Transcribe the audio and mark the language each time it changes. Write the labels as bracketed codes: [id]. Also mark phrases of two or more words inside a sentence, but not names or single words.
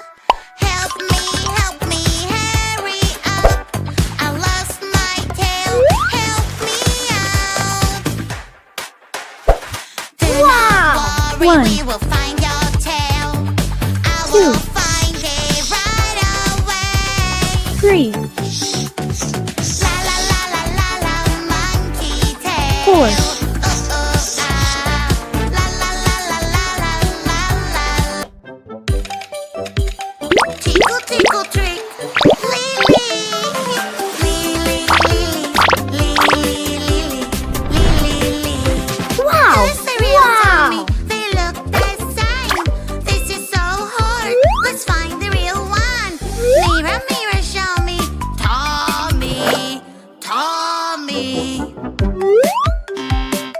[en] Help me, hurry up. I lost my tail, help me out. Do Wow. not worry, 1. we will find your tail. I 2. will find it right away. 3, La la la la la la, monkey tail. 4. Ooh, ooh, ah. La la la la la la la la. Tickle, tickle, trick. Lily. Lily, Lily, Lily, Lily, Lily. Wow! Who's the real Wow! Tommy? They look the same. This is so hard. Let's find the real one. Mirror, mirror, show me. Tommy, Tommy.